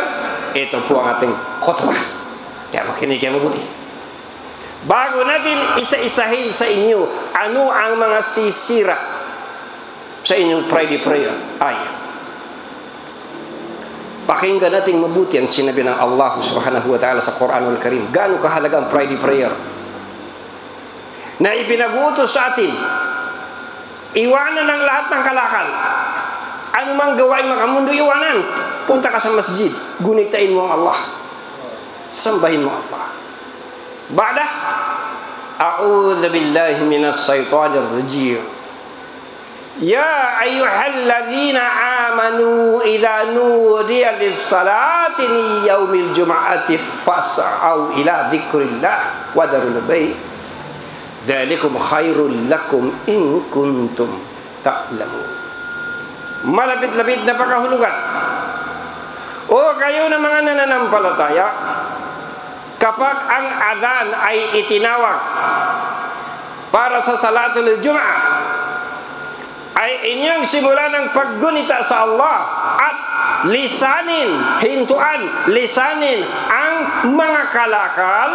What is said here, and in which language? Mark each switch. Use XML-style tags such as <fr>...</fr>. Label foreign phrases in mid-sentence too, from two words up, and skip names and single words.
<tl>Ito po ang ating khutbah. Kaya makinig kayo mabuti. Bago natin isa-isahin sa inyo ano ang mga sisira sa inyong</tl> <en>Friday prayer,</en> <tl>ay pakinggan natin mabuti ang sinabi ng Allah</tl> <ar>سبحانه وتعالى</ar> <tl>sa Quranul Karim. Gaano kahalaga ang</tl> <en>Friday prayer</en> <tl>na ipinag-uutos sa atin. Iwanan ang lahat ng kalakal. Ano mang gawain makamundo, iwanan. Punta ka sa masjid, gunitain mo ang Allah, sambahin mo Allah.</tl> <ar>بعد، أعوذ بالله من الشيطان الرجيم. يا أيها الذين آمنوا إذا نودي للصلاة من يوم الجمعة فاسعوا إلى ذكر الله وذروا البيع'. ذلكم خير لكم إن كنتم تعلمون.</ar> <tl>Malapit-lapit na pakahulugan. O kayo na mga nananampalataya, kapag ang adhan ay itinawag para sa</tl> <ar>صلاة الجمعة,</ar> <tl>ay inyong simulan ng paggunita sa Allah at lisanin, hintuan, lisanin ang mga kalakal.</tl>